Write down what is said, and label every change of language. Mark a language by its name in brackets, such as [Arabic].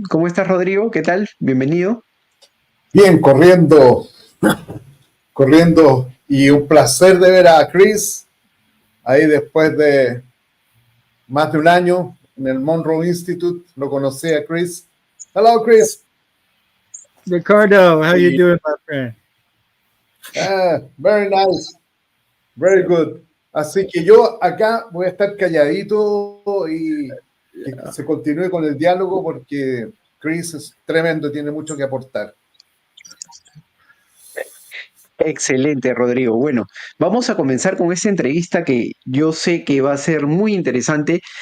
[Spanish] ¿Cómo estás, Rodrigo? ¿Qué tal? Bienvenido. Bien, corriendo, y un placer de ver a Chris ahí después de más de un año en el Monroe Institute. Lo conocí a Chris. [English] Hello, Chris. Ricardo, how you doing, my friend? Very nice. Very good. [Spanish] Así que yo acá voy a estar calladito y que se continúe con el diálogo porque Chris es tremendo, tiene mucho que aportar. Excelente, Rodrigo. Bueno, vamos a comenzar con esta entrevista que yo sé que va a ser muy interesante.